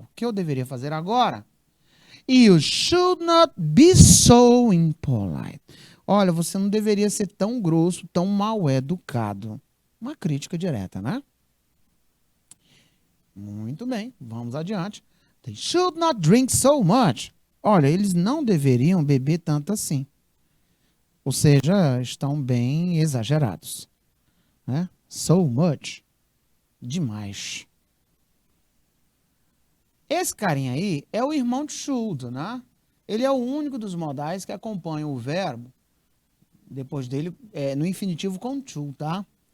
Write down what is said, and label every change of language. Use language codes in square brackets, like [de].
[pt] O que eu deveria fazer agora? [en] You should not be so impolite. [pt] Olha, você não deveria ser tão grosso, tão mal educado. Uma crítica direta, né? Muito bem, vamos adiante. [en] They should not drink so much. [pt] Olha, eles não deveriam beber tanto assim. Ou seja, estão bem exagerados. Né? So much. Demais. Esse carinha aí é o irmão de should, né? Ele é o único dos modais que acompanha o verbo, depois dele, no infinitivo com to, tá?